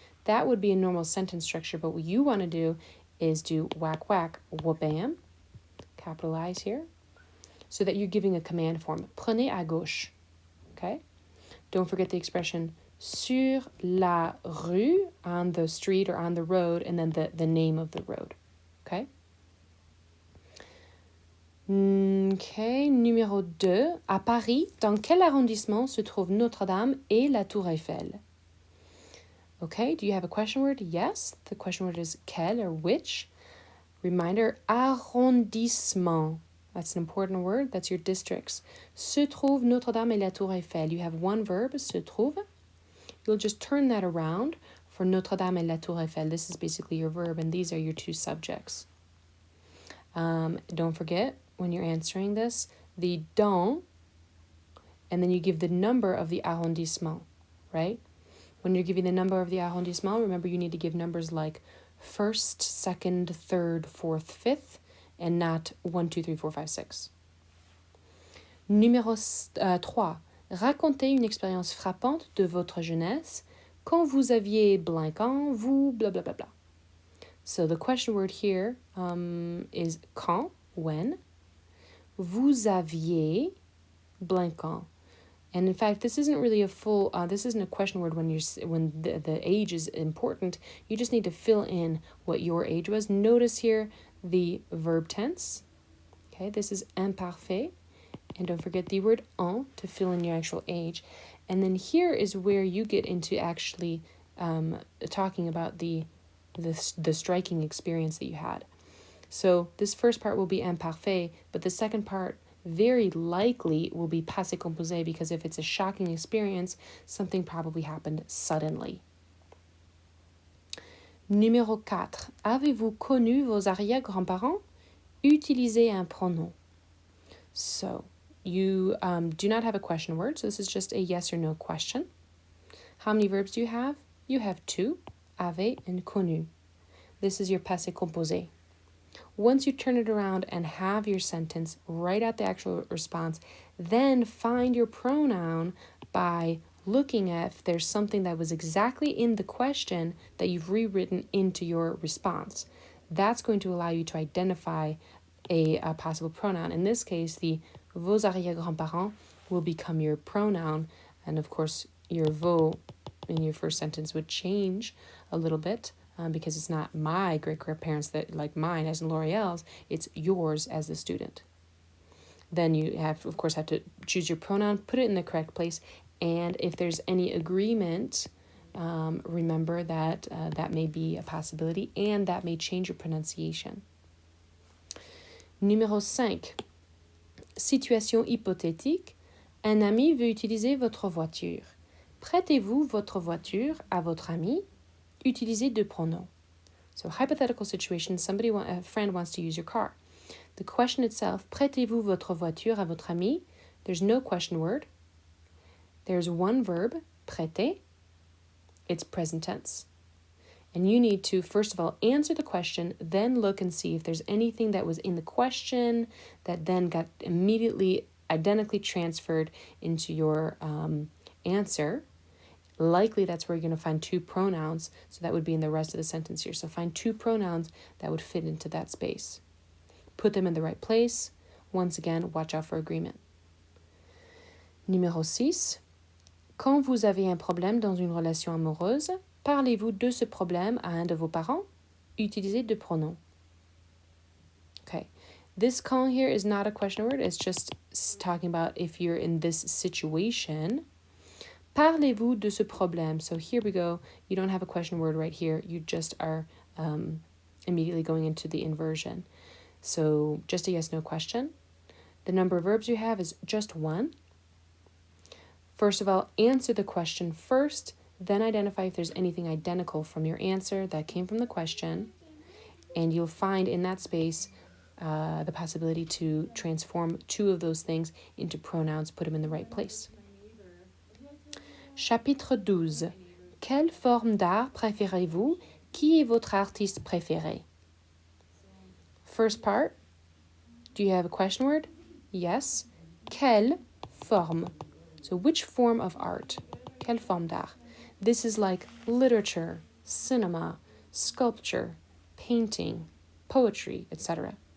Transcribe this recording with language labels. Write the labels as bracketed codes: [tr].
[en] That would be a normal sentence structure, but what you want to do is do whack, whack, wha-bam, capitalize here, so that you're giving a command form. [fr] Prenez à gauche, [en] okay? Don't forget the expression [fr] sur la rue, [en] on the street or on the road, and then the name of the road, okay? [fr] Okay, numéro 2. À Paris, dans quel arrondissement se trouve Notre-Dame et la Tour Eiffel? [en] Okay, do you have a question word? Yes, the question word is quel or which. Reminder, arrondissement. That's an important word. That's your districts. [fr] Se trouve Notre-Dame et la Tour Eiffel. [en] You have one verb, se trouve. You'll just turn that around for Notre-Dame et la Tour Eiffel. This is basically your verb, and these are your two subjects. Don't forget, when you're answering this, the dans, and then you give the number of the arrondissement, right? When you're giving the number of the arrondissement, remember you need to give numbers like first, second, third, fourth, fifth, and not 1, 2, 3, 4, 5, 6. [fr] Numéro 3. Racontez une expérience frappante de votre jeunesse quand vous aviez blanquant, vous, blah, blah, blah, blah. [en] So the question word here is quand, when. [fr] Vous aviez blanquant. [en] And in fact, this isn't really a full, this isn't a question word when the age is important. You just need to fill in what your age was. Notice here the verb tense. Okay, this is imparfait. And don't forget the word en to fill in your actual age. And then here is where you get into actually talking about the striking experience that you had. So this first part will be imparfait, but the second part very likely will be passé composé, because if it's a shocking experience, something probably happened suddenly. [fr] Numéro 4. Avez-vous connu vos arrière-grands-parents? Utilisez un pronom. [en] So you do not have a question word, so this is just a yes or no question. How many verbs do you have? You have 2, avez and connu. This is your passé composé. Once you turn it around and have your sentence, write out the actual response, then find your pronoun by looking at if there's something that was exactly in the question that you've rewritten into your response. That's going to allow you to identify a possible pronoun. In this case, the [fr] vos arrière-grands-parents [en] will become your pronoun, and of course, your vos in your first sentence would change a little bit. Because it's not my great-grandparents that like mine as in L'Oreal's, it's yours as the student. Then you of course, have to choose your pronoun, put it in the correct place, and if there's any agreement, remember that that may be a possibility and that may change your pronunciation. [fr] Numéro 5. Situation hypothétique. Un ami veut utiliser votre voiture. Prêtez-vous votre voiture à votre ami? Utilisez deux pronoms. [en] So, hypothetical situation, a friend wants to use your car. The question itself, [fr] prêtez-vous votre voiture à votre ami? [en] There's no question word. There's one verb, prêter. It's present tense. And you need to, first of all, answer the question, then look and see if there's anything that was in the question that then got immediately identically transferred into your answer. Likely that's where you're going to find two pronouns, so that would be in the rest of the sentence here. So find two pronouns that would fit into that space. Put them in the right place. Once again, watch out for agreement. [fr] Numéro 6. Quand vous avez un problème dans une relation amoureuse, parlez-vous de ce problème à un de vos parents? Utilisez deux pronoms. Okay. [en] This quand here is not a question word. It's just talking about if you're in this situation. [fr] Parlez-vous de ce problème? [en] So here we go. You don't have a question word right here. You just are immediately going into the inversion. So just a yes-no question. The number of verbs you have is just one. First of all, answer the question first, then identify if there's anything identical from your answer that came from the question, and you'll find in that space the possibility to transform two of those things into pronouns, put them in the right place. [fr] Chapitre 12. Quelle forme d'art préférez-vous? Qui est votre artiste préféré? [en] First part, do you have a question word? Yes. [fr] Quelle forme? [en] So which form of art? [fr] Quelle forme d'art? [en] This is like literature, cinema, sculpture, painting, poetry, etc.